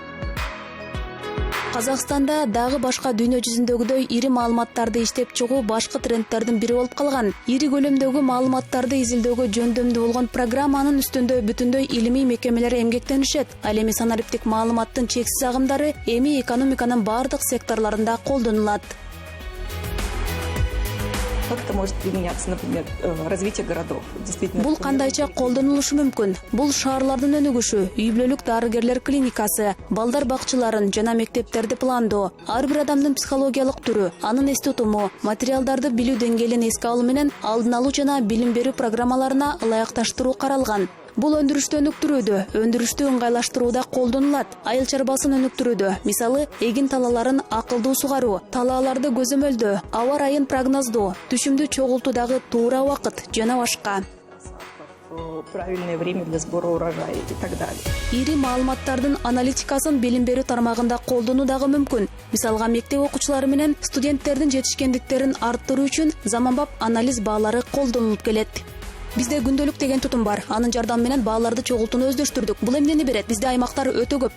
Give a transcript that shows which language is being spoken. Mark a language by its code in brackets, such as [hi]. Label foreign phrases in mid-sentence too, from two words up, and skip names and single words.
[ky] Казакстанда дагы башка дүйнө жүзүндөгүдөй ири маалыматтарды иштеп чыгуу башкы трендтердин бири болуп калган. Ири көлөмдөгү маалыматтарды изилдөөгө жөндөмдүү болгон программанын үстүндө бүтүндөй илимий мекемелер эмгектенишет. Ал эми санариптик маалыматтын чексиз агымдары эми экономиканын бардык секторлорунда колдонулат. [ru] Как это может применяться, например, развитие городов? [ky] Бул кандайча колдонулушу мүмкүн? Бул шаарлардын өнүгүшү, үй-бүлөлүк дарыгерлер клиникасы, балдар бакчыларын жана мектептерди пландоо, ар бир адамдын психологиялык түрү, анын эс тутуму, материалдарды билүү деңгээлин эске алуу менен алдын алуу жана билим берүү программаларына ылайыкташтыруу каралган. Бул өндүрүштү өнүктүрүүдө, өндүрүштү ыңгайлаштырууда колдонулат. Айыл чарбасын өнүктүрүүдө, мисалы, эгин талааларын акылдуу сугаруу, талааларды көзөмөлдөө, аба ырайын прогноздоо, түшүмдү чогултуудагы туура убакыт жана башка. [ru] правильное время для сбора урожая и так далее. [ky] Ири маалыматтардын аналитикасын билим берүү тармагында колдонуу дагы мүмкүн. Мисалга мектеп окуучулары менен студенттердин жетишкендиктерин арттыруу үчүн заманбап анализ баалары колдонулуп келет. Бизде күндөлүк деген тутум бар. Анын жардамы менен бааларды чогултууну өздөштүрдүк. Бул эмнени берет? Бизде аймактар өтө көп.